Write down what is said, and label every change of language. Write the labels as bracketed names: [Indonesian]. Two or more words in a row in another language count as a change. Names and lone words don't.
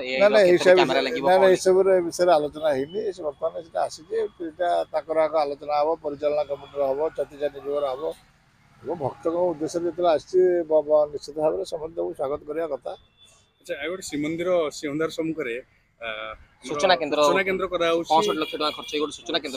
[Odia] ନା ନା ଏସବୁରେ ଏ ବିଷୟରେ ଆଲୋଚନା ହେଇନି ବର୍ତ୍ତମାନ ସେଟା ଆସିଛି ଏଇଟା ତାଙ୍କର ଆଗ ଆଲୋଚନା ହେବ ପରିଚାଳନା କମିଟିର ହେବ ଚତିଶା ନିଯୋଗର ହେବ ଏବଂ ଭକ୍ତଙ୍କ ଉଦ୍ଦେଶ୍ୟରେ ଯେତେବେଳେ ଆସିଛି ନିଶ୍ଚିତ ଭାବରେ ସମସ୍ତେ ତାକୁ ସ୍ୱାଗତ କରିବା କଥା। ଆଚ୍ଛା ଆଉ ଗୋଟେ ଶ୍ରୀମନ୍ଦିର ସିଂହଦ୍ୱାର ସମ୍ମୁଖରେ ସୂଚନା କେନ୍ଦ୍ର କରାଯାଉଛି। 65 ଲକ୍ଷ ଟଙ୍କା ଖର୍ଚ୍ଚ ସୂଚନା କେନ୍ଦ୍ର